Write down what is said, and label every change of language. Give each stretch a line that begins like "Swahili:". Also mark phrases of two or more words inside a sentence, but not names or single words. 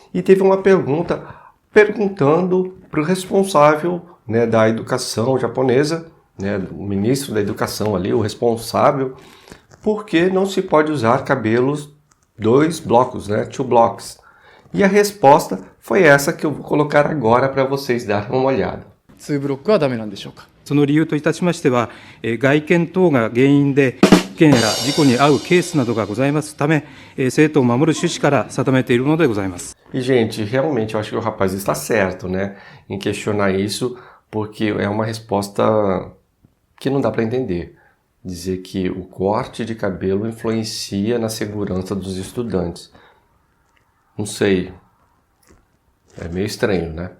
Portuguese: E teve uma pergunta perguntando para o responsável né, da educação japonesa, né, o ministro da educação ali, o responsável, por que não se pode usar cabelos 2 blocos, né, 2 blocks. E a resposta foi essa que eu vou colocar agora para vocês darem uma olhada.
Japanese: 2 ブロックはダメなんでしょうか。その理由といたしましては、外見等が原因で危険や事故に遭うケースなどがございますため、生徒を守る趣旨から定めているのでございます。
Portuguese: E, gente, realmente eu acho que o rapaz está certo, né, em questionar isso, porque é uma resposta que não dá para entender. Dizer que o corte de cabelo influencia na segurança dos estudantes. Não sei. É meio estranho, né?